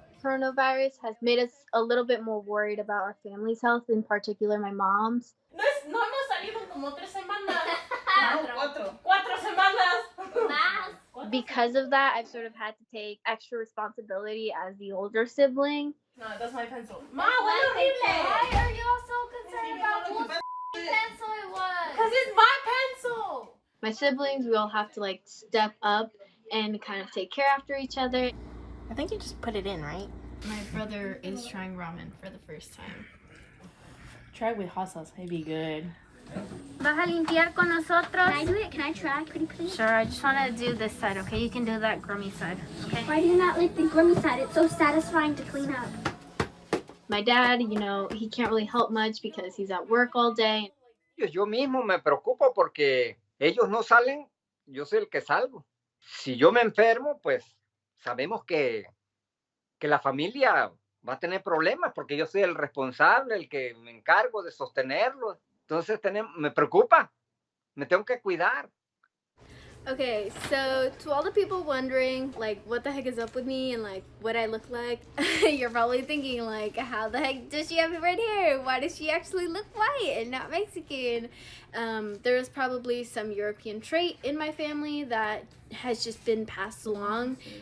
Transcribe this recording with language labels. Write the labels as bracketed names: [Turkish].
[English] Coronavirus has made us a little bit more worried about our family's health, in particular my mom's. [Spanish] No hemos salido como 3 semanas. No, 4 semanas. [English] Because of that, I've sort of had to take extra responsibility as the older sibling. No, that's my pencil. Ma, [Spanish] huele horrible. [English] Why are you all so concerned about what pencil it was? Because it's my pencil. My siblings, we all have to like step up and kind of take care after each other. I think you just put it in, right? My brother is trying ramen for the first time. Try it with hot sauce. It'd be good. [Spanish] ¿Vas a limpiar con nosotros? [English] Can I do it? Can I try? Pretty please? Sure, I just want to do this side, okay? You can do that grummy side, okay? Why do you not like the grummy side? It's so satisfying to clean up. My dad, you know, he can't really help much because he's at work all day. [Spanish] Yo mismo me preocupo porque ellos no salen, yo soy el que salgo. Si yo me enfermo, pues sabemos que la familia va a tener problemas porque yo soy el responsable, el que me encargo de sostenerlo. Entonces me preocupa, me tengo que cuidar. [English] Okay, so to all the people wondering, like, what the heck is up with me and, like, what I look like, you're probably thinking, like, how the heck does she have red hair? Why does she actually look white and not Mexican? There's probably some European trait in my family that has just been passed along.